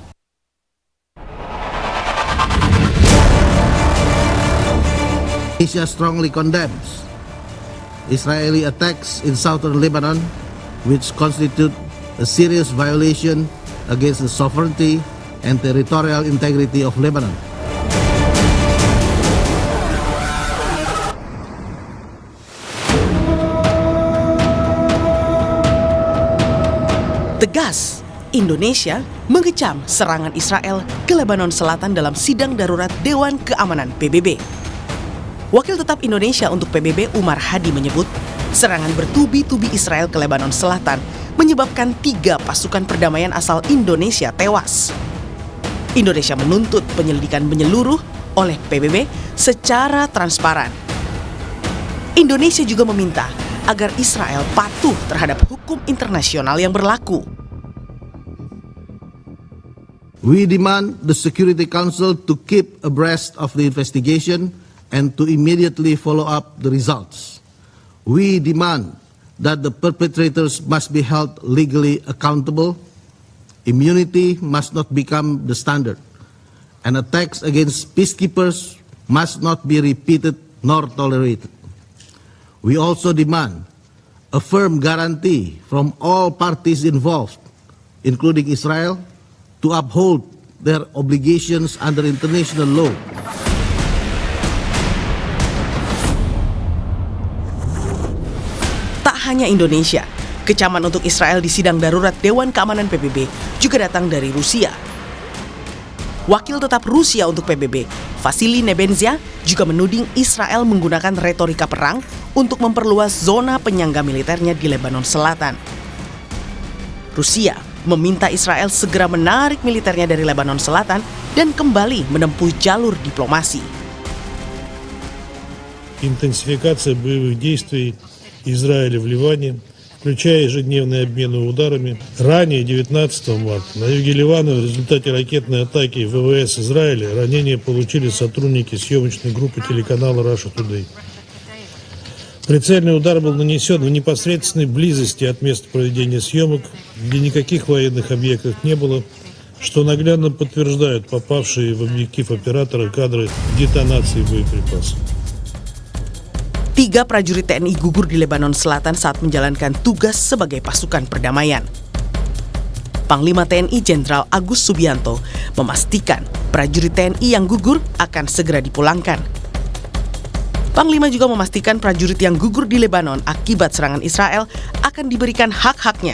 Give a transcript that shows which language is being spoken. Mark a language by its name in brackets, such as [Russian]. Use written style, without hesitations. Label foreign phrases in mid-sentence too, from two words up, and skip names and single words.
[English] Asia strongly condemns Israeli attacks in southern Lebanon, which constitute a serious violation against the sovereignty and territorial integrity of Lebanon. [Indonesian] Tegas, Indonesia mengecam serangan Israel ke Lebanon Selatan dalam sidang darurat Dewan Keamanan PBB. Wakil Tetap Indonesia untuk PBB Umar Hadi menyebut, serangan bertubi-tubi Israel ke Lebanon Selatan menyebabkan 3 pasukan perdamaian asal Indonesia tewas. Indonesia menuntut penyelidikan menyeluruh oleh PBB secara transparan. Indonesia juga meminta agar Israel patuh terhadap hukum internasional yang berlaku. [English] We demand the Security Council to keep abreast of the investigation and to immediately follow up the results. We demand that the perpetrators must be held legally accountable. Immunity must not become the standard, and attacks against peacekeepers must not be repeated nor tolerated. We also demand a firm guarantee from all parties involved, including Israel, to uphold their obligations under international law. [Indonesian] hanya Indonesia, kecaman untuk Israel di sidang darurat Dewan Keamanan PBB juga datang dari Rusia. Wakil tetap Rusia untuk PBB, Vasily Nebenzia, juga menuding Israel menggunakan retorika perang untuk memperluas zona penyangga militernya di Lebanon Selatan. Rusia meminta Israel segera menarik militernya dari Lebanon Selatan dan kembali menempuh jalur diplomasi. [Russian] Интенсификация боевых действий Израиля в Ливане, включая ежедневные обмены ударами. Ранее, 19 марта, на юге Ливана в результате ракетной атаки ВВС Израиля ранения получили сотрудники съемочной группы телеканала Russia Today. Прицельный удар был нанесен в непосредственной близости от места проведения съемок, где никаких военных объектов не было, что наглядно подтверждают попавшие в объектив оператора кадры детонации боеприпасов. [Indonesian] 3 prajurit TNI gugur di Lebanon Selatan saat menjalankan tugas sebagai pasukan perdamaian. Panglima TNI Jenderal Agus Subianto memastikan prajurit TNI yang gugur akan segera dipulangkan. Panglima juga memastikan prajurit yang gugur di Lebanon akibat serangan Israel akan diberikan hak-haknya.